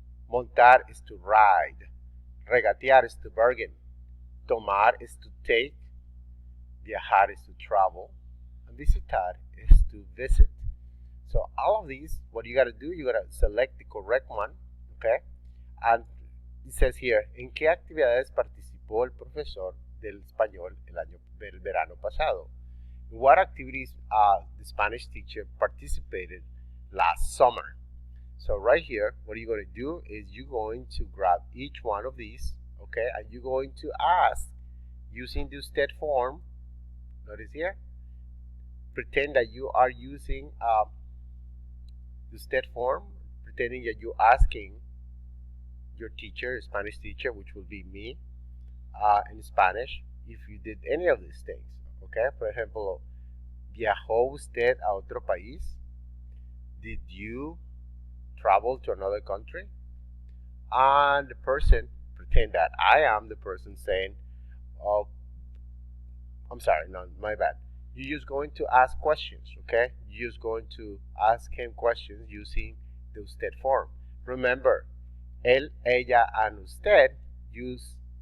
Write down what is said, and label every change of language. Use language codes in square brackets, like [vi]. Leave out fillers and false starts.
[en] Montar is to ride. Regatear is to bargain. Tomar is to take. Viajar is to travel, and visitar is to visit. So all of these, what you got to do, you got to select the correct one, okay? And it says here, [es] ¿en qué actividades participó el profesor del español del verano pasado? [en] In what activities the Spanish teacher participated last summer? So right here, what you're going to do is you're going to grab each one of these, okay? And you're going to ask, using the usted form. Notice here, pretend that you are using the usted form, pretending that you're asking your teacher, Spanish teacher, which will be me, in Spanish, if you did any of these things. Okay, for example, [es] ¿viajó usted a otro país? [en] Did you travel to another country? And the person, pretend that I am the person saying, oh, I'm sorry, no, my bad. You're just going to ask questions, okay? You're just going to ask him questions using the usted form. Remember, él, ella, and usted use